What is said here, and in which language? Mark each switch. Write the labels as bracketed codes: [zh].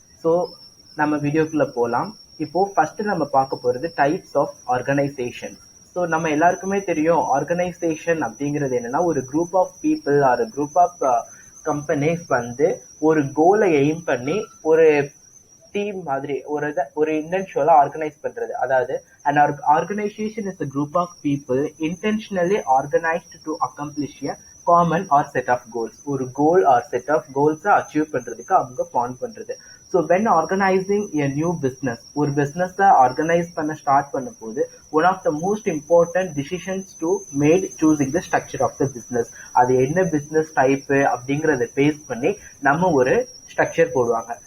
[ta] So நம்ம வீடியோக்குள்ளே போகலாம். இப்போது ஃபஸ்ட்டு நம்ம பார்க்க போகிறது [en] Types of organization. [ta] ஸோ நம்ம எல்லாருக்குமே தெரியும், ஆர்கனைசேஷன் அப்படிங்கிறது என்னென்னா ஒரு [en] group of people or group of companies [ta] வந்து ஒரு கோலை எய்ம் பண்ணி ஒரு டீம் மாதிரி ஒரு இன்டென்ஷுவலாக ஆர்கனைஸ் பண்ணுறது. [en] அதாவது an organization is a group of people intentionally organized to accomplish a common or set of goals. [ta] ஒரு கோல் ஆர் [en] set of கோல்ஸை [ta] அச்சீவ் பண்ணுறதுக்கு அவங்க ஃபார்ம் பண்ணுறது. [en] so when organizing a new business, [ta] ஒரு பிஸ்னஸை ஆர்கனைஸ் பண்ண ஸ்டார்ட் பண்ணும் போது [en] One of the most important decisions to made choosing the structure of the business. [ta] அது என்ன பிஸ்னஸ் டைப்பு அப்படிங்கிறத பேஸ் பண்ணி நம்ம ஒரு ஸ்ட்ரக்சர் போடுவாங்க.